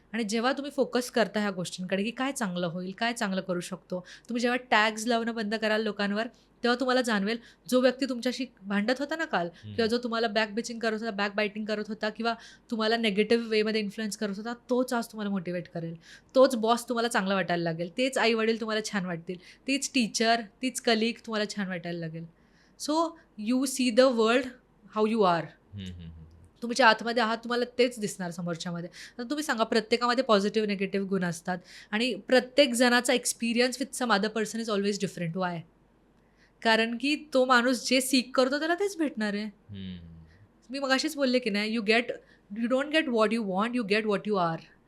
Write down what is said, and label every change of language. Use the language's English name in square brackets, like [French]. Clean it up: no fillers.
[Marathi] आणि जेव्हा तुम्ही फोकस करता ह्या गोष्टींकडे, की काय चांगलं होईल, काय चांगलं करू शकतो, तुम्ही जेव्हा टॅग्स लावणं बंद कराल लोकांवर, तेव्हा तुम्हाला जाणवेल, जो व्यक्ती तुमच्याशी भांडत होता ना काल, किंवा जो तुम्हाला बॅक बिचिंग करत होता, बॅक बायटिंग करत होता, किंवा तुम्हाला नेगेटिव्ह वेमध्ये इन्फ्लुएन्स करत होता, तोच आज तुम्हाला मोटिवेट करेल. तोच बॉस तुम्हाला चांगला वाटायला लागेल. तेच आई-वडील तुम्हाला छान वाटतील. तीच टीचर, तीच कलीग तुम्हाला छान वाटायला लागेल. [English] So you see the world how you are. [Marathi] तुमच्या आतमध्ये आहात, तुम्हाला तेच दिसणार समोरच्यामध्ये. तर तुम्ही सांगा, प्रत्येकामध्ये पॉझिटिव्ह, निगेटिव्ह गुण असतात आणि प्रत्येक जणाचा experience [English] With some other person is always different. [Marathi] Y? कारण की तो माणूस जे सीक करतो त्याला तेच भेटणार आहे. मी मगाशीच बोलले की नाही, [English] You don't get what you want, you get what you are.